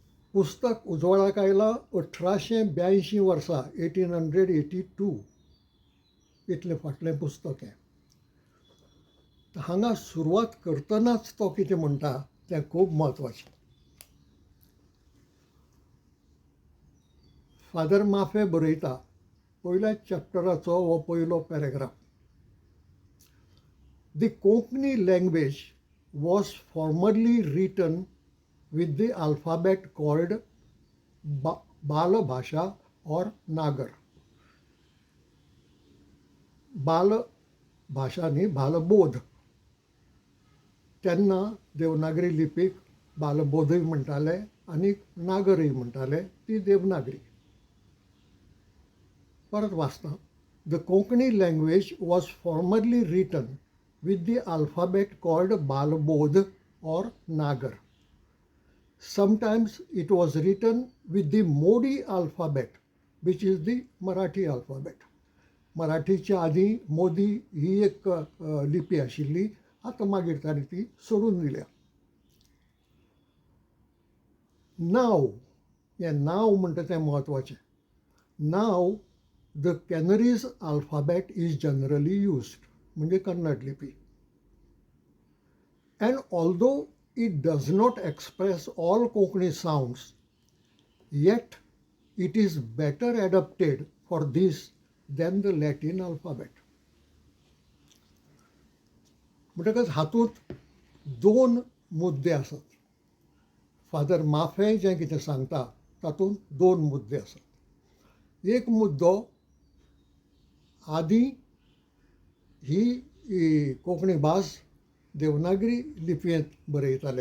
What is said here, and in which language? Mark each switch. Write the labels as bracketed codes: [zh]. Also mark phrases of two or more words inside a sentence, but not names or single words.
[kok] पुस्तक उजवाडाक आयलां 1882 वर्सा 1882 इतलें फाटलें पुस्तक हें. हांगा सुरवात करतनाच तो कितें म्हणटा तें खूब म्हत्वाचें. फादर माफे बरयता पयल्याच चॅप्टराचो हो पयलो पॅरेग्राफ. [en] The Konkani language was formerly written with the alphabet called Bala Bhasha or Nagar. [kok] बाल भाशा न्ही, बालबोध. तेन्ना देवनागरी लिपीक बालबोधूय म्हणटाले आनी नागरय म्हणटाले, ती देवनागरी. परत वाचता. [en] The Konkani language was formerly written with the alphabet called Balbodh or Nagar. Sometimes it was written with the Modi alphabet, which is the Marathi alphabet. [kok] मराठीच्या आधी मोदी ही एक लिपी आशिल्ली, आतां मागीर ताणें ती सोडून दिल्या. नाव, हें नाव म्हणटा तें म्हत्वाचें. [en] Now the Canarese alphabet is generally used, [kok] म्हणजे कन्नड लिपी. [en] And although it does not express all Konkani sounds, yet it is better adapted for this than the Latin alphabet. [kok] म्हणटकच हातूंत दोन मुद्दे आसात. फादर माफे जें कितें सांगता तातूंत दोन मुद्दे आसात. एक मुद्दो, आदी ही कोंकणी भास देवनागरी लिपयेंत बरयताले.